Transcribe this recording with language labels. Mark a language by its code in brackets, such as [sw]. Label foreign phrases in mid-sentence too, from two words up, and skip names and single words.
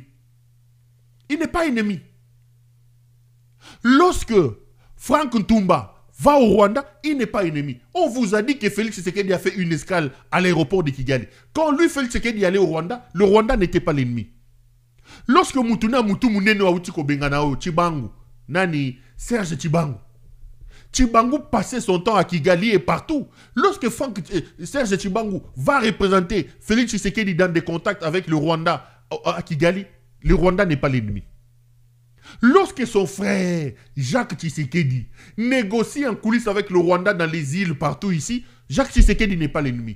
[fr] Il n'est pas ennemi. Lorsque Frank Ntumba va au Rwanda, il n'est pas ennemi. On vous a dit que Félix Tshisekedi a fait une escale à l'aéroport de Kigali. Quand lui, Félix Tshisekedi allait au Rwanda, le Rwanda n'était pas l'ennemi. Lorsque Mutuna Mutu Munene wa Utiko Benganao, Chibangu, Nani, Serge Chibangu. Chibangu passait son temps à Kigali et partout. Lorsque Serge Chibangu va représenter Félix Tshisekedi dans des contacts avec le Rwanda à Kigali, le Rwanda n'est pas l'ennemi. Lorsque son frère Jacques Tshisekedi négocie en coulisses avec le Rwanda dans les îles partout ici, Jacques Tshisekedi n'est pas l'ennemi.